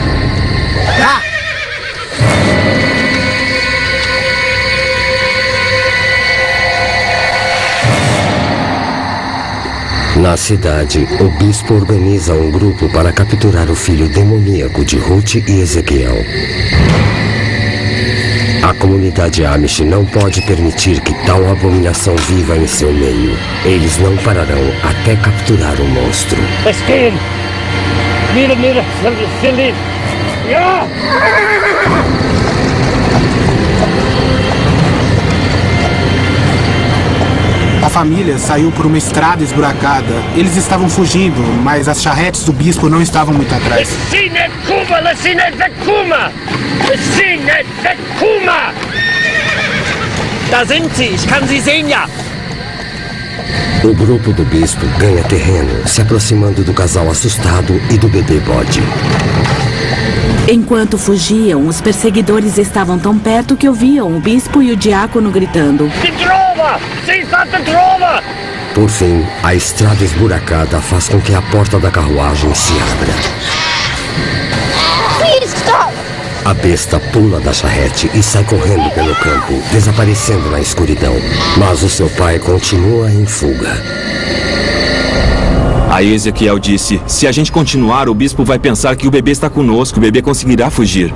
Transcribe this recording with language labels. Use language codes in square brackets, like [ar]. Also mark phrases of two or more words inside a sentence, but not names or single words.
[pt] Na cidade, o bispo organiza um grupo para capturar o filho demoníaco de Ruth e Ezequiel. A comunidade Amish não pode permitir que tal abominação viva em seu meio. Eles não pararão até capturar o monstro. [pdc] Let's gehen! Mira, Cindy! Ja! [pt] A família saiu por uma estrada esburacada. Eles estavam fugindo, mas as charretes do bispo não estavam muito atrás. [pdc] Da sind sie, ich kann sie sehen, ja. [pt] O grupo do bispo ganha terreno, se aproximando do casal assustado e do bebê bode. Enquanto fugiam, os perseguidores estavam tão perto que ouviam o bispo e o diácono gritando. Por fim, a estrada esburacada faz com que a porta da carruagem se abra. [en] Please stop! [pt] A besta pula da charrete e sai correndo pelo campo, desaparecendo na escuridão. Mas o seu pai continua em fuga. Aí Ezequiel disse: se a gente continuar, o bispo vai pensar que o bebê está conosco, o bebê conseguirá fugir.